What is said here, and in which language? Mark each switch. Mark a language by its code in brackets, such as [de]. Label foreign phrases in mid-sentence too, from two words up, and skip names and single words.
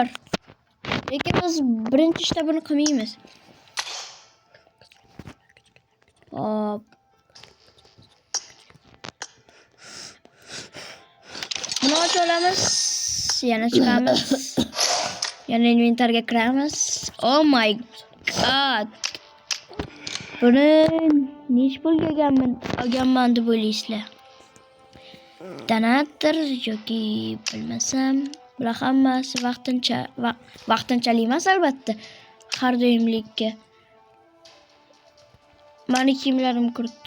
[uz] Lekin biz birinchi ishda buni qilmaymiz. Buni ochib olamiz, yana chiqamiz. Yana inventarga kiramiz. [en] Oh my god. [uz] Buni nech pulga olganman deb o'ylaysizlar? Donator yoki bilmasam, bular hammasi vaqtinchalik emas albatta. Har doimlikka. Meni kiyimlarim kiribdi.